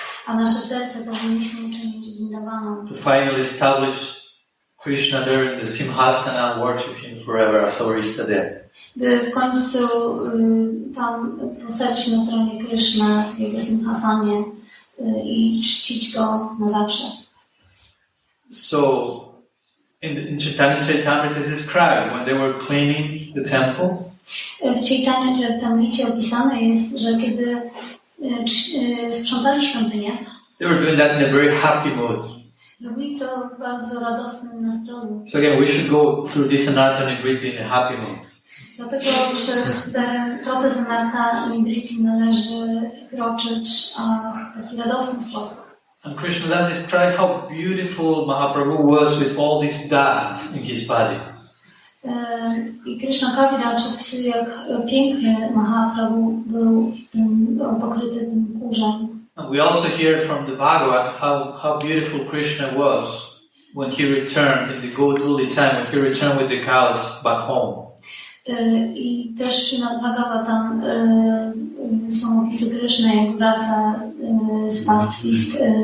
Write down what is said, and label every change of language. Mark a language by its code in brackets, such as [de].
[pl] A nasze serce powinniśmy uczynić Vrindavanam. [en] To finally establish Krishna there in the Simhasana and worship him forever as our Istadeva. [pl] By w końcu tam posadzić na tronie Kryszna w jego Simhasanie i czcić go na zawsze. [en] So, in Chaitanya Charitamrita is described when they were cleaning the temple. [pl] W Chaitanya Charitamricie opisane jest, że kiedy sprzątali świątynię, [en] They were doing that in a very happy mood. [pl] robili to w bardzo radosnym nastroju. [en] So again, we should go through this anartha nivritti in a happy mood. [pl] Dlatego przez ten proces anartha nivritti należy kroczyć w taki radosny sposób. [en] And Krishna Das described how beautiful Mahaprabhu was with all this dust in his body. [pl] I Krishna Kaviraj opisuje, jak piękny Mahaprabhu był pokryty tym kurzem. [en] And we also hear from the Bhagavad how beautiful Krishna was when he returned in the Goduli time, when he returned with the cows back home. [pl] I też w Śrimad Bhagavatam są opisy Kryszny, jak wraca z pastwisk.